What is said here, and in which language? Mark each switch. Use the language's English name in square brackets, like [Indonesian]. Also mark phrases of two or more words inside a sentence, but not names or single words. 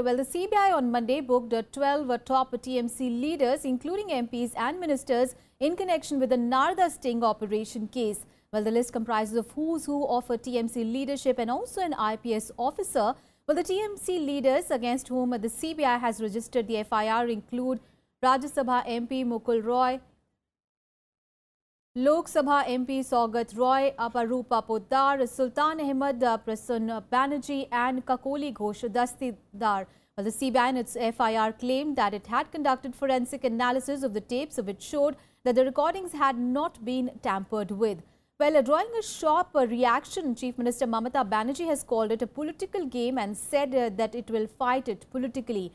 [English] Well, the CBI on Monday booked 12 top TMC leaders, including MPs and ministers, in connection with the Narada sting operation case. Well, the list comprises of who's who of TMC leadership and also an IPS officer. Well, the TMC leaders against whom the CBI has registered the FIR include Rajya Sabha MP Mukul Roy, Lok Sabha MP Saugat Roy, Aparupa Poddar, Sultan Ahmed Prasanna Banerjee and Kakoli Ghosh Dastidar. Well, the CBI in its FIR claimed that it had conducted forensic analysis of the tapes, which showed that the recordings had not been tampered with. Well, drawing a sharp reaction, Chief Minister Mamata Banerjee has called it a political game and said that it will fight it politically.